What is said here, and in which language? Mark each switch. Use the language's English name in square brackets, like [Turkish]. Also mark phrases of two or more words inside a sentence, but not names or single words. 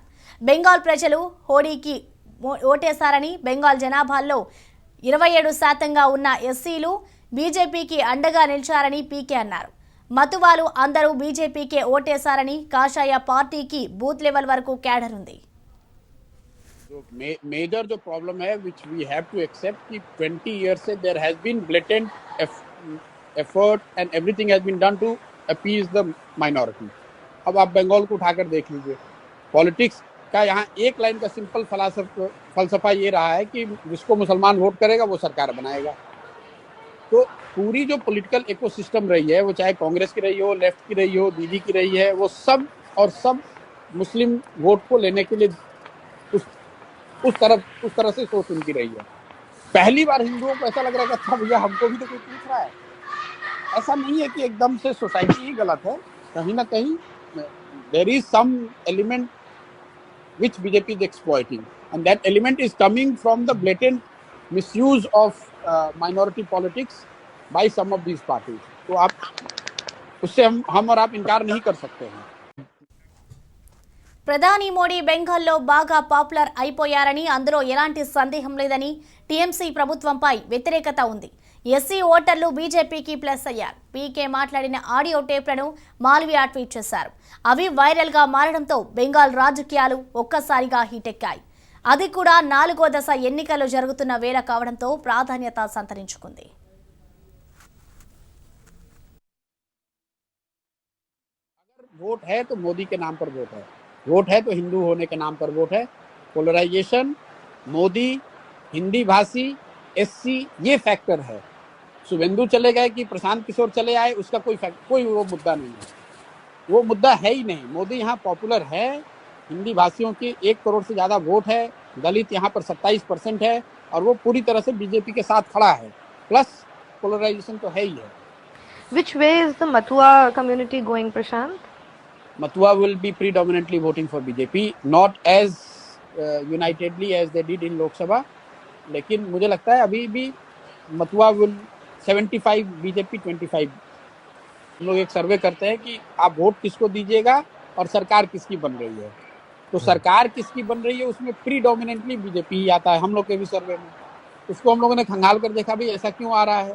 [Telugu] బెంగాల్ ప్రజలు హోడీకి ఓటేశారని, బెంగాల్ జనాభాలో 27% ఉన్న ఎస్సీలు బీజేపీకి అండగా నిలిచారని పీకే అన్నారు. మతువాలు అందరూ బీజేపీకే ఓటేశారని, కాషాయ పార్టీకి బూత్ లెవెల్ వరకు క్యాడర్ ఉంది. [Hindi] मेजर जो प्रॉब्लम है [English] which we have to accept कि 20 years से there has been blatant effort and everything has been done to appease the minority. [Hindi] अब आप बंगाल को उठाकर देख लीजिए. पॉलिटिक्स का यहाँ एक लाइन का सिंपल फलसफा ये रहा है कि जिसको मुसलमान वोट करेगा वो सरकार बनाएगा. तो पूरी जो पॉलिटिकल इकोसिस्टम रही है, वो चाहे कांग्रेस की रही हो, लेफ्ट की रही हो, दीदी की रही है, वो सब मुस्लिम वोट को लेने के लिए उस तरह से सोच उनकी रही है. पहली बार हिंदुओं को ऐसा लग रहा है कि अच्छा भैया हमको भी तो कोई पूछ रहा है. ऐसा नहीं है कि एकदम से सोसाइटी ही गलत है. कहीं ना कहीं [English] there is some element which BJP is exploiting, and that element is coming from the blatant misuse of minority politics by some of these parties. [Hindi] तो आप उससे हम और आप इनकार नहीं कर सकते हैं. [Telugu] ప్రధాని మోడీ బెంగాల్లో బాగా పాపులర్ అయిపోయారని, అందులో ఎలాంటి సందేహం లేదని టీఎంసీ ప్రభుత్వంపై వ్యతిరేకత ఉంది. ఎస్సీ ఓటర్లు బీజేపీకి ప్లస్ అయ్యారు. పీకే మాట్లాడిన ఆడియో టేప్లను మాల్వియా ట్వీట్ చేశారు. అవి వైరల్గా మారడంతో బెంగాల్ రాజకీయాలు ఒక్కసారిగా హీటెక్కాయి. అది కూడా 4వ దశ ఎన్నికలు జరుగుతున్న వేళ కావడంతో ప్రాధాన్యత సంతరించుకుంది. [Hindi] वोट है तो मोदी के नाम पर वोट है, वोट है तो हिंदू होने के नाम पर वोट है. पोलराइजेशन, मोदी, हिंदी भाषी, एससी, ये फैक्टर है. शुभेंदु चले गए कि प्रशांत किशोर चले आए, उसका कोई वो मुद्दा नहीं है. वो मुद्दा है ही नहीं. मोदी यहाँ पॉपुलर है. हिंदी भाषियों की 1 करोड़ से ज़्यादा वोट है. दलित यहाँ पर 27% है और वो पूरी तरह से बीजेपी के साथ खड़ा है. प्लस पोलराइजेशन तो है ही है. [English] Which way is the Matua community going, Prashant? Matua will be predominantly voting for BJP, not as unitedly as they did in Lok Sabha. [Hindi] लेकिन मुझे लगता है अभी भी मथुआ [English] will [Hindi] 75 बीजेपी 25. हम लोग एक सर्वे करते हैं कि आप वोट किसको दीजिएगा और सरकार किसकी बन रही है. तो सरकार किसकी बन रही है उसमें प्रीडोमिनेंटली बीजेपी ही आता है. हम लोग के भी सर्वे में उसको हम लोगों ने खंगाल कर देखा भी ऐसा क्यों आ रहा है.